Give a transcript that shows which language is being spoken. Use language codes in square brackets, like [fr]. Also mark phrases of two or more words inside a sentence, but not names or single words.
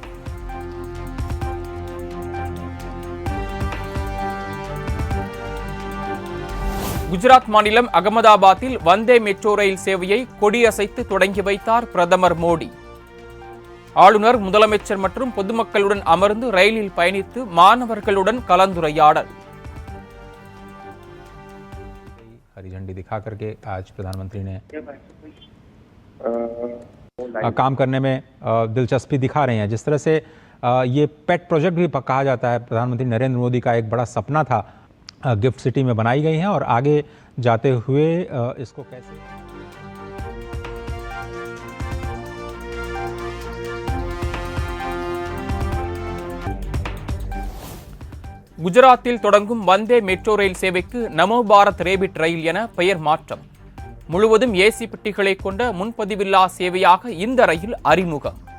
[ta] குஜராத் மாநிலம் அகமதாபாத்தில் வந்தே மெட்ரோ ரயில் சேவையை கொடியசைத்து தொடங்கி வைத்தார் பிரதமர் மோடி. ஆளுநர், முதலமைச்சர் மற்றும் பொதுமக்களுடன் அமர்ந்து ரயிலில் பயணித்து மாணவர்களுடன் கலந்துரையாடல். [hi] हरी झंडी दिखा करके आज प्रधानमंत्री ने काम करने में दिलचस्पी दिखा रहे हैं। जिस तरह से ये [en] pet project [hi] भी कहा जाता है, प्रधानमंत्री नरेंद्र मोदी का एक बड़ा सपना था, गिफ्ट सिटी में बनाई गई हैं और आगे जाते हुए इसको कैसे [ta] குஜராத்தில் தொடங்கும் வந்தே மெட்ரோ ரயில் சேவைக்கு நமோ பாரத் ரேபிட் ரயில் என பெயர் மாற்றம். முழுவதும் ஏசி பெட்டிகளை கொண்ட முன்பதிவில்லா சேவையாக இந்த ரயில் அறிமுகம்.